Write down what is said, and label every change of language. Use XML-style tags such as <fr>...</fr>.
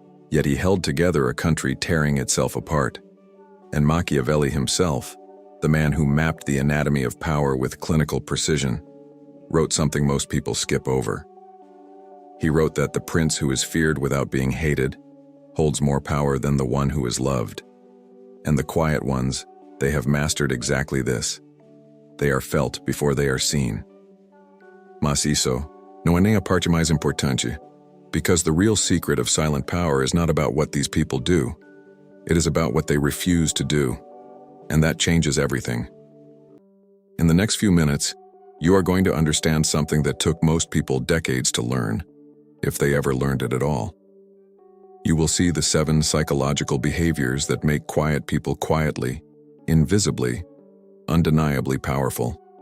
<en>Yet he held together a country tearing itself apart. And Machiavelli himself, the man who mapped the anatomy of power with clinical precision, wrote something most people skip over. He wrote that the prince who is feared without being hated holds more power than the one who is loved. And the quiet ones, they have mastered exactly this. They are felt before they are seen.</en> <pt>Mas isso não é nem a parte mais importante,</pt> <en>because the real secret of silent power is not about what these people do. It is about what they refuse to do. And that changes everything. In the next few minutes, you are going to understand something that took most people decades to learn, if they ever learned it at all. You will see the 7 psychological behaviors that make quiet people quietly, invisibly, undeniably powerful.</en>